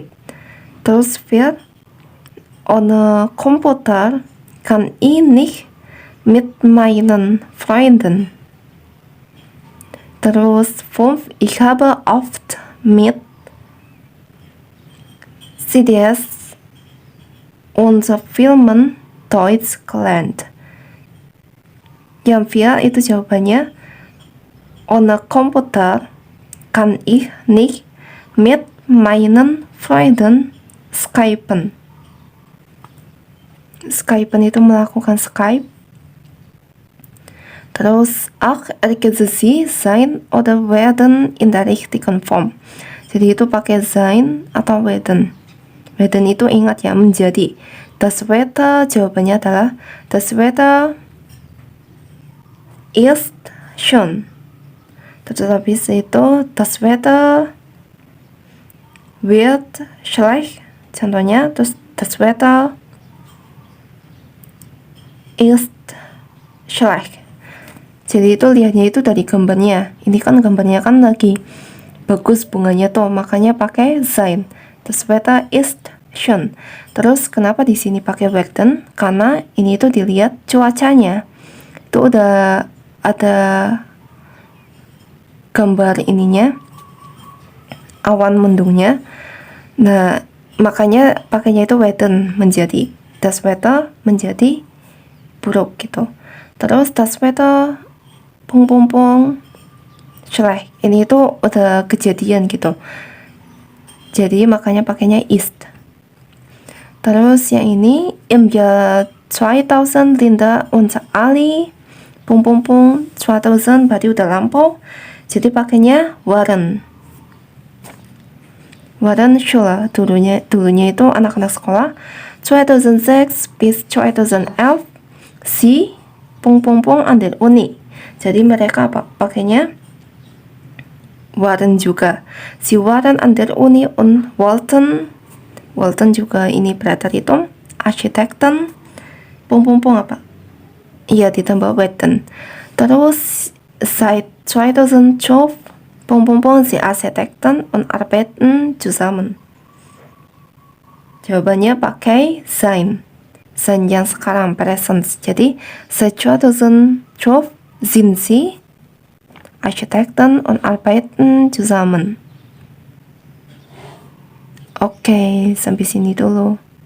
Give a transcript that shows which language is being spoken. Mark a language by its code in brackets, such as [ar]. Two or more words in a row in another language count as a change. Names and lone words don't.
[de] Terus 4, ohne Computer kann ich nicht mit meinen Freunden. Terus 5, ich habe oft mit CDs und Filmen Deutsch gelernt. [id] Yang 4 itu jawabannya [de] ohne Computer kann ich nicht mit meinen Freunden Skypen. [id] Skypen itu melakukan Skype. [de] Terus ergänzen Sie sein oder werden in der richtigen Form. [id] Jadi itu pakai sein atau werden. Werden itu ingat ya, menjadi. [de] Das Wetter, [id] jawabannya adalah [de] das Wetter ist schön. [id] Terus habis itu [de] das Wetter wird schlecht. [id] Contohnya, terus [de] das Wetter ist schlecht. [id] Jadi itu lihatnya itu dari gambarnya. Ini kan gambarnya kan lagi bagus bunganya tuh, makanya pakai sein. [de] Das Wetter ist schön. [id] Terus kenapa di sini pakai werden? Karena ini itu dilihat cuacanya. Itu udah ada gambar ininya, awan mendungnya. Nah, makanya pakainya itu werden, menjadi [de] das Wetter [id] menjadi buruk gitu. [de] Terus das Wetter schlecht. [id] Ini itu udah kejadian gitu. Jadi makanya pakainya ist. Terus yang ini [de] im Jahr 2000 [id] Linda und Ali 2000 berarti udah lampau. Jadi pakainya waren. [de] Waren Schüler [id] dulunya itu anak-anak sekolah. [de] 2006 bis 2011 si an der Uni. [id] Jadi mereka pakainya waren juga. [de] Si waren an der Uni und wollten [id] juga ini berarti Architekten apa? Iya, ditambah werden. [de] Terus seit 2012 sie Architekten und arbeiten zusammen. [id] Jawabannya pakai sein. Sein yang sekarang present. [de] Jadi seit 2012 sind sie Architekten und arbeiten zusammen. [id] Oke, sampai sini dulu.